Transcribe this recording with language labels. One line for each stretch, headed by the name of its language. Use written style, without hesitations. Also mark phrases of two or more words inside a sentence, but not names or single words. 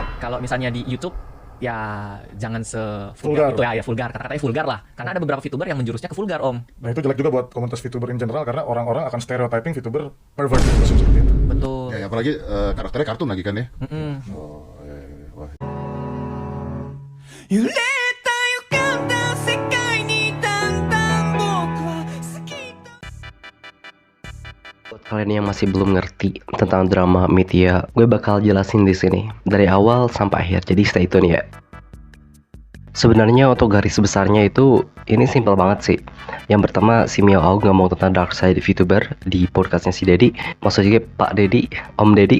Indonesian: Kalau misalnya di YouTube ya jangan Vulgar. sevulgar itu ya vulgar, kata-katanya vulgar lah. Karena ada beberapa VTuber yang menjurusnya ke vulgar, Om. Nah itu jelek juga buat komunitas VTuber
English: in general
Indonesian: karena orang-orang akan
English: stereotyping VTuber pervert
Indonesian: seperti itu. Betul. Ya, apalagi karakternya kartun lagi kan ya? Mm-mm. Oh, wah.
Japanese: 揺れた予感だ世界にだんだん僕は好きだ
Indonesian: Buat kalian yang masih belum ngerti tentang drama Mythia, gue bakal jelasin di sini dari awal sampai akhir. Jadi
English: stay tune
Indonesian: ya. Sebenarnya untuk garis besarnya itu ini simpel banget sih. Yang pertama si Miao Aug ngomong tentang
English: dark side
Indonesian: VTuber di podcastnya si Deddy, maksudnya Pak Deddy, Om Deddy.